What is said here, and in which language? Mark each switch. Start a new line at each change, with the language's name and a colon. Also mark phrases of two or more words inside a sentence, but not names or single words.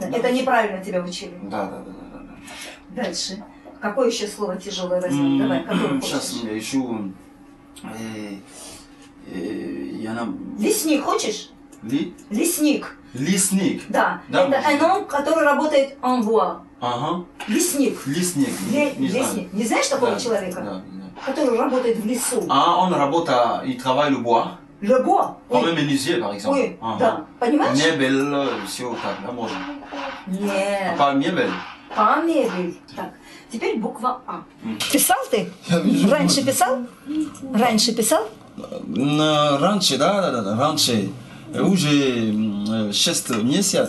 Russian: Это неправильно тебя учили. Да. Дальше. Какое еще слово тяжелое возьмем? Давай, какое Сейчас хочешь? я ищу... Лесник хочешь? Лесник. Лесник. Да. Это оно, который работает
French: en bois.
Russian: Ага. Лесник. Лесник. Лесник. Не знаешь такого человека? Да. Который работает в лесу.
French: Ah, on работает, il travaille le bois. Le bois. Comme un menuisier, par exemple. Oui,
Russian: да. Понимаешь? Мебель, все так, да, можно. Нет. Pas мебель. Pas мебель. Так. Теперь буква А. Писал ты? Раньше писал? Раньше писал? Раньше, да, раньше. Уже 6 месяцев.